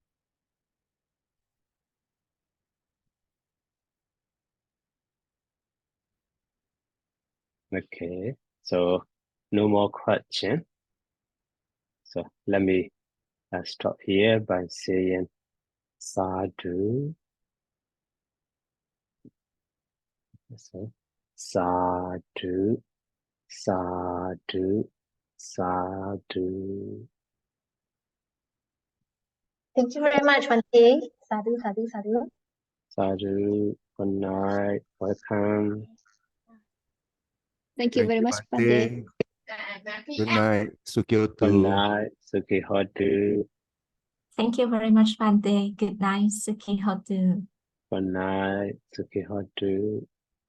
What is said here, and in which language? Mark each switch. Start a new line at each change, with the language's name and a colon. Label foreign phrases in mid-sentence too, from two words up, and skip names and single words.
English: Okay, so no more question. So let me stop here by saying sadhu.
Pali: So sadhu, sadhu, sadhu.
English: Thank you very much, Bante.
Pali: Sadhu, sadhu, sadhu.
English: Sadhu, good night, welcome. Thank you very much, Bante. Good night, Good Sukyoto. night,
Pali: Suki Hotu.
English: Thank you very much, Bante. Good night,
Pali: Suki Hotu.
English: Good night,
Pali: Suki Hotu.